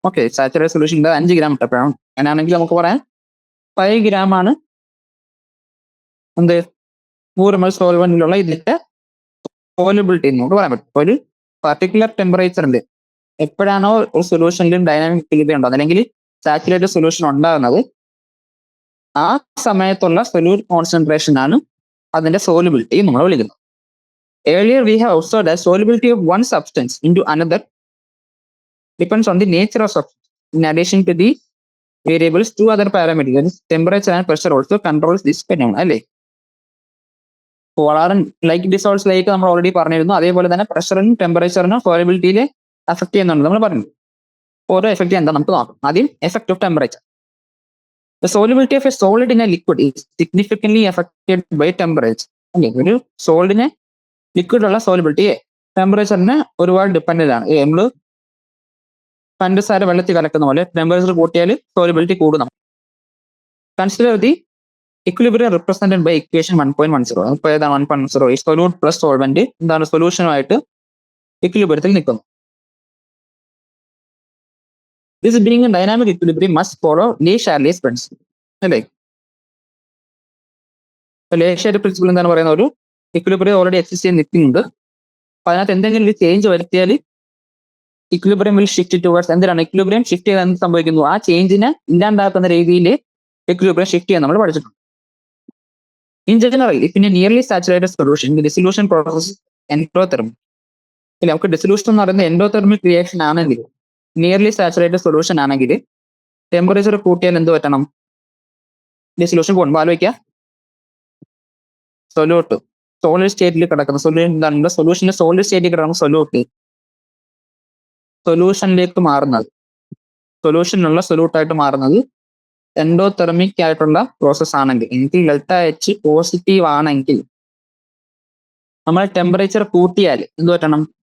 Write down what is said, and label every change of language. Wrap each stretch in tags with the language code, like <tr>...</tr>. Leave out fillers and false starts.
<ml>Okay, saturated solution 5 gram ഇട്ടപ്പോഴാണ്. അങ്ങനെയാണെങ്കിൽ നമുക്ക് പറയാം 5 ഗ്രാം ആണ് എന്ത് 100 ml സോൾവെന്റിലുള്ള ഇതിന്റെ സോലിബിലിറ്റി എന്ന് നമുക്ക് പറയാൻ പറ്റും. ഒരു പർട്ടിക്കുലർ ടെമ്പറേച്ചറിൽ എപ്പോഴാണോ ഒരു സൊല്യൂഷനിലും ഡൈനാമിക് ഇക്വിലിബ്രിയം ഉണ്ടാകുന്നത് അല്ലെങ്കിൽ സാച്ചുറേറ്റഡ് സൊല്യൂഷൻ ഉണ്ടാകുന്നത് ആ സമയത്തുള്ള സൊല്യൂട്ട് കോൺസെൻട്രേഷൻ ആണ് അതിന്റെ സോലിബിലിറ്റി നമ്മൾ വിളിക്കുന്നത്.</ml> <en>Earlier we have observed that solubility of one substance into another depends on the nature of substance. In addition to the variables, two other parameters, temperature and pressure, also controls this phenomenon.</en> <ml>അല്ലേ, വളരെ like dissolves like നമ്മൾ already പറഞ്ഞിരുന്നു. അതേപോലെ തന്നെ പ്രഷറിനും ടെമ്പറേച്ചറിനും സോലിബിലിറ്റിയിൽ effect ചെയ്യുന്നുണ്ട് നമ്മൾ പറഞ്ഞു. ഓരോ എഫക്റ്റ് എന്താ നമുക്ക് നോക്കാം. ആദ്യം effect of temperature.</ml> <en>The solubility of a solid in a liquid is significantly affected by temperature.</en> <ml>അല്ലേ, ഒരു സോളിഡിനെ ലിക്വിഡുള്ള സോലിബിലിറ്റി ടെമ്പറേച്ചറിന് ഒരുപാട് ഡിപ്പെൻഡന്റ് ആണ്. നമ്മൾ പഞ്ചസാര വെള്ളത്തിൽ കലക്കുന്ന പോലെ ടെമ്പറേച്ചർ കൂട്ടിയാൽ സോലിബിലിറ്റി കൂടുന്നു.</ml> <en>Consider the equilibrium represented by equation 1.10.</en> <ml>ഇപ്പോൾ ഏതാണ് 1.10? ഈ സൊല്യൂട്ട് പ്ലസ് സോൾവെന്റ് എന്താണ് സൊല്യൂഷനുമായിട്ട് ഇക്വിലിബ്രിയത്തിൽ നിൽക്കുന്നു.</ml> <en>This being a dynamic equilibrium must follow Le-Chatelier's principle.</en> <ml>അല്ലേ, Le-Chatelier's പ്രിൻസിപ്പിൾ എന്താണ് പറയുന്ന ഒരു ഇക്വിലിബ്രിയം ഓൾറെഡി എക്സിസ്റ്റ് ചെയ്ത് നിൽക്കുന്നുണ്ട്. അപ്പൊ അതിനകത്ത് എന്തെങ്കിലും ഒരു ചേഞ്ച് വരുത്തിയാൽ</ml> <en>equilibrium will shift towards</en> <ml>എന്തിനാണ് ഇക്വിലിബ്രിയം ഷിഫ്റ്റ് ചെയ്താൽ എന്ത് സംഭവിക്കുന്നു ആ ചേഞ്ചിനെ ഇല്ലാണ്ടാക്കുന്ന രീതിയിൽ equilibrium shift ചെയ്യാൻ നമ്മൾ പഠിച്ചിട്ടുണ്ട്.</ml> <en>In general, if in a nearly saturated solution, the dissolution process is endothermic.</en> <ml>ഇല്ല, നമുക്ക് ഡിസൊല്യൂഷൻ എന്ന് പറയുന്നത് എൻഡോതെർമിക് റിയാക്ഷൻ ആണെങ്കിൽ, നിയർലി സാച്ചുറേറ്റഡ് സൊല്യൂഷൻ ആണെങ്കിൽ ടെമ്പറേച്ചർ കൂട്ടിയാൽ എന്ത് പറ്റണം? ഡിസൊല്യൂഷൻ പോകും. ആലോചിക്കുക, സൊല്യൂട്ട് സോളിഡ് സ്റ്റേറ്റിൽ കിടക്കുന്ന സൊല്യൂഷന്റെ സോളിഡ് സ്റ്റേറ്റിൽ കിടക്കുന്ന സൊല്യൂഷനിലേക്ക് മാറുന്നത്, സൊല്യൂഷനുള്ള സൊല്യൂട്ടായിട്ട് മാറുന്നത് എൻഡോതെർമിക് ആയിട്ടുള്ള പ്രോസസ് ആണെങ്കിൽ, എനിക്ക് Δh പോസിറ്റീവ് ആണെങ്കിൽ നമ്മൾ ടെമ്പറേച്ചർ കൂട്ടിയാൽ എന്ത് പറ്റണം?</ml>